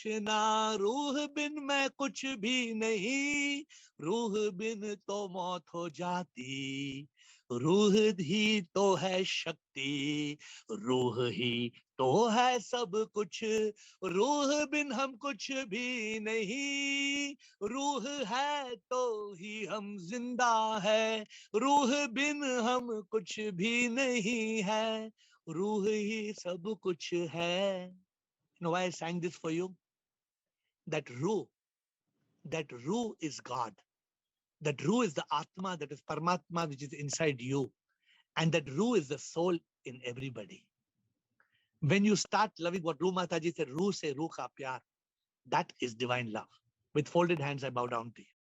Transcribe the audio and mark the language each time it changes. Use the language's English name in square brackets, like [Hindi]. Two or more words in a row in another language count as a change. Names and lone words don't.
[Hindi] ना, रूह बिन मैं कुछ भी नहीं, रूह बिन तो मौत हो जाती, रूह ही तो है शक्ति, रूह ही तो है सब कुछ, रूह बिन हम कुछ भी नहीं, रूह है तो ही हम जिंदा है, रूह बिन हम कुछ भी नहीं है, रूह ही सब कुछ है. [English] You know why I sang this for you? That Ruh is God. That Ruh is the Atma, that is Paramatma, which is inside you. And that Ruh is the soul in everybody. When you start loving what Ruh Mataji said, [Hindi] रूह से रूह का प्यार, [English] that is divine love. With folded hands, I bow down to you.